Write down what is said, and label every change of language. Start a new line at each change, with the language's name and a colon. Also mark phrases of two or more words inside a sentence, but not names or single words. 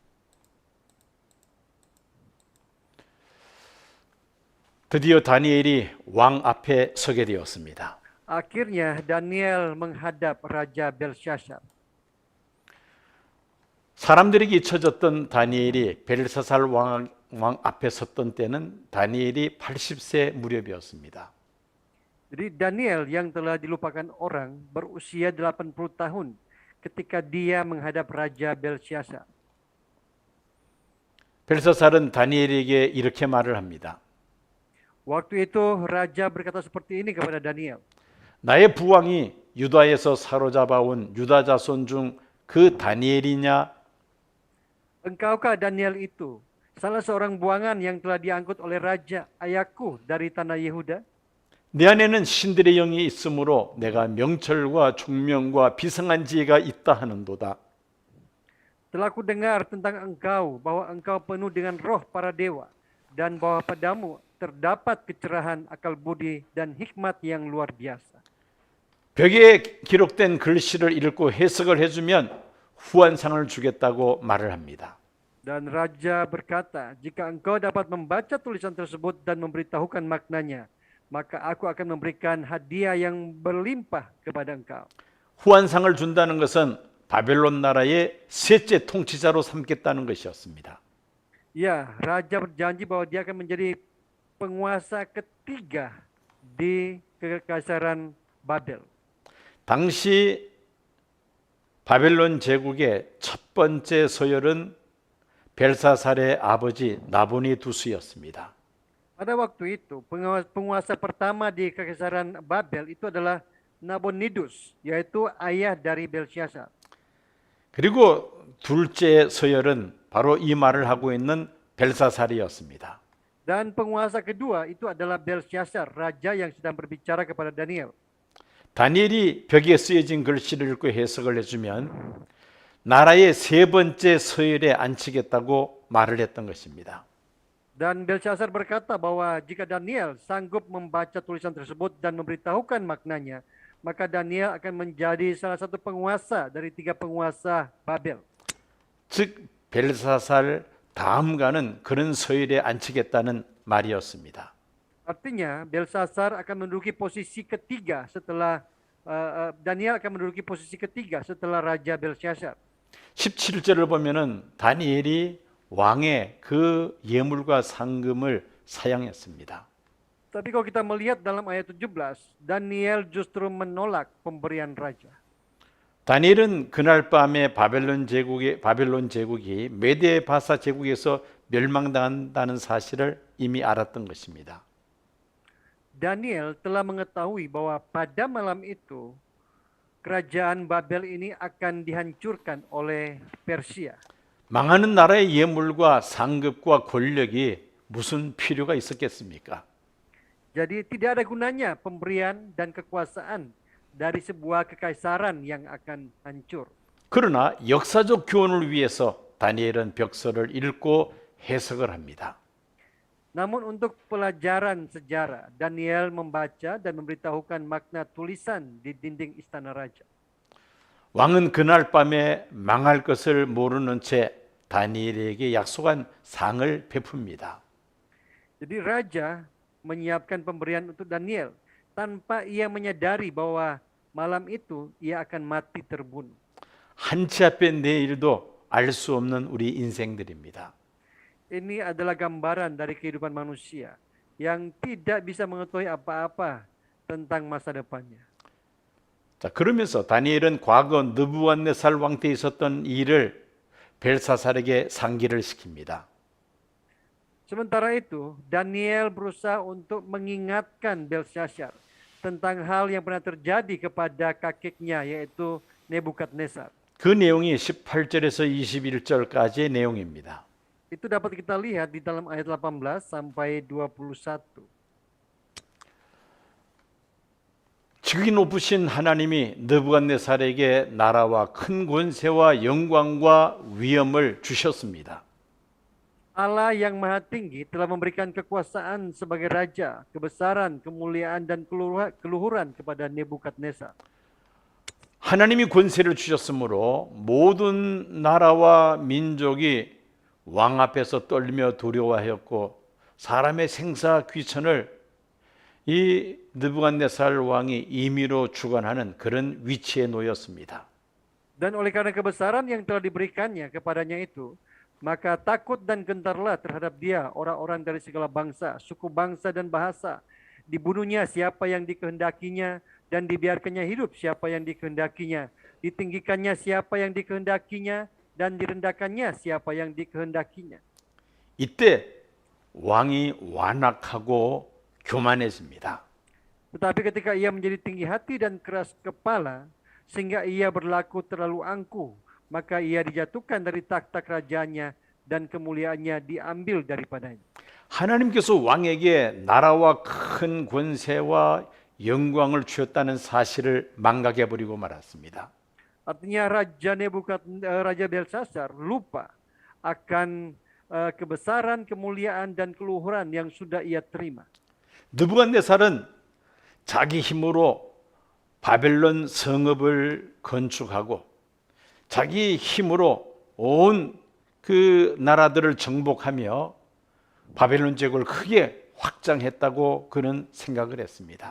Korean: 드디어 다니엘이 왕 앞에 서게 되었습니다.
Indonesian: Akhirnya Daniel menghadap Raja Belshazzar.
Korean: 사람들에게 잊혀졌던 다니엘이 벨사살 왕 앞에 섰던 때는 다니엘이 80세 무렵이었습니다.
Indonesian: Jadi Daniel yang telah dilupakan orang berusia 80 tahun ketika dia menghadap Raja Belshazzar.
Korean: 벨사살은 다니엘에게 이렇게 말을 합니다.
Indonesian: Waktu itu Raja berkata seperti ini kepada Daniel.
Korean: 나의 부왕이 유다에서 사로잡아온 유다 자손 중 그 다니엘이냐?
Indonesian: Engkaukah Daniel itu salah seorang buangan yang telah diangkut oleh Raja ayahku dari tanah Yehuda?
Korean: 내 안에는 신들의 영이 있으므로 내가 명철과 총명과 비상한 지혜가 있다 하는도다.
Indonesian: Telah ku dengar tentang engkau bahwa engkau penuh dengan roh para dewa dan bahwa padamu terdapat kecerahan akal budi dan hikmat yang luar biasa.
Korean: 벽에 기록된 글씨를 읽고 해석을 해주면 후한상을 주겠다고 말을 합니다.
Indonesian: Dan Raja berkata, jika engkau dapat membaca tulisan tersebut dan memberitahukan maknanya, maka aku akan memberikan hadiah yang berlimpah kepada engkau.
Korean: 후한상을 준다는 것은 바벨론 나라의 셋째 통치자로 삼겠다는 것이었습니다.
Indonesian: Ya, Raja berjanji bahwa dia akan menjadi penguasa ketiga di kekaisaran Babel.
Korean: 당시 바벨론 제국의 첫 번째 서열은 벨사살의 아버지 나보니두스였습니다.
Indonesian: Pada waktu itu, penguasa pertama di kekaisaran Babel itu adalah Nabonidus, yaitu ayah dari Belshazzar.
Korean: 그리고 둘째 서열은 바로 이 말을 하고 있는 벨사살이었습니다.
Indonesian: Dan penguasa kedua itu adalah Belshazzar, raja yang sedang berbicara kepada Daniel.
Korean: 다니엘이 벽에 쓰여진 글씨를 읽고 해석을 해주면 나라의 세 번째 서열에 앉히겠다고 말을 했던 것입니다.
Indonesian: Dan Belshazzar berkata bahwa jika Daniel sanggup membaca tulisan tersebut dan memberitahukan maknanya, maka Daniel akan menjadi salah satu penguasa dari tiga penguasa Babel.
Korean: 즉 벨사살 다음가는 그런 서열에 앉히겠다는 말이었습니다.
Indonesian: Artinya Belshazzar akan menduduki posisi ketiga setelah Daniel akan menduduki posisi ketiga setelah Raja Belshazzar.
Korean: 17절을 보면은 다니엘이 왕의 그 예물과 상금을 사양했습니다.
Indonesian: Tapi kalau kita melihat dalam ayat 17, Daniel justru menolak pemberian raja.
Korean: 다니엘은 그날 밤에 바벨론 제국이 메데 바사 제국에서 멸망당한다는 사실을 이미 알았던 것입니다.
Indonesian: Daniel telah mengetahui bahwa pada malam itu kerajaan Babel ini akan dihancurkan oleh Persia.
Korean: 망하는 나라의 예물과 상급과 권력이 무슨 필요가 있었겠습니까?
Indonesian: Jadi tidak ada gunanya pemberian dan kekuasaan dari sebuah kekaisaran yang akan hancur.
Korean: 그러나 역사적 교훈을 위해서 다니엘은 벽서를 읽고 해석을 합니다.
Indonesian: Namun untuk pelajaran sejarah, Daniel membaca dan memberitahukan makna tulisan di dinding istana raja.
Korean: 왕은 그날 밤에 망할 것을 모르는 채 다니엘에게 약속한 상을 베풉니다.
Indonesian: Jadi raja menyiapkan pemberian untuk Daniel tanpa ia menyadari bahwa malam itu ia akan mati terbunuh.
Korean: 한치 앞에 내일도 알 수 없는 우리 인생들입니다.
Indonesian: Ini adalah gambaran dari kehidupan manusia yang tidak bisa mengetahui apa-apa tentang masa depannya.
Korean: 자, 그러면서 다니엘은 과거 느부갓네살 왕 때 있었던 일을 벨사살에게 상기를 시킵니다.
Indonesian: Sementara itu, Daniel berusaha untuk mengingatkan Belshazzar tentang hal yang pernah terjadi kepada kakeknya, yaitu Nebukadnezar.
Korean: 그 내용이 18절에서 21절까지의 내용입니다.
Indonesian: Itu dapat kita lihat di dalam ayat 18 sampai 21.
Korean: 지극히 높으신 하나님이 느부갓네살에게 나라와 큰 권세와 영광과 위엄을 주셨습니다.
Indonesian: Allah yang maha tinggi telah memberikan kekuasaan sebagai raja, kebesaran, kemuliaan, dan keluhuran kepada Nebukadnezar.
Korean: 하나님이 권세를 주셨으므로 모든 나라와 민족이 왕 앞에서 떨며 두려워하였고 사람의 생사 귀천을 이 느부갓네살 왕이 임의로 주관하는 그런 위치에 놓였습니다.
Indonesian: Dan oleh karena kebesaran yang telah diberikannya kepadanya itu, maka takut dan gentarlah terhadap dia orang-orang dari segala bangsa, suku bangsa dan bahasa. Dibunuhnya siapa yang dikehendakinya dan dibiarkannya hidup siapa yang dikehendakinya. Ditinggikannya siapa yang dikehendakinya dan direndahkannya siapa yang dikehendakinya.
Korean: 이때 왕이 완악하고 교만해집니다.
Indonesian: Tetapi ketika ia menjadi tinggi hati dan keras kepala, sehingga ia berlaku terlalu angkuh, maka ia dijatuhkan dari takhta kerajaannya dan kemuliaannya diambil daripadanya.
Korean: 하나님께서 왕에게 나라와 큰 권세와 영광을 주셨다는 사실을 망각해 버리고 말았습니다.
Indonesian: Artinya Raja Belshazzar lupa akan kebesaran, kemuliaan, dan keluhuran yang sudah ia terima.
Korean: 느부갓네살은 자기 힘으로 바벨론 성읍을 건축하고 자기 힘으로 온 그 나라들을 정복하며 바벨론 제국을 크게 확장했다고 그는 생각을 했습니다.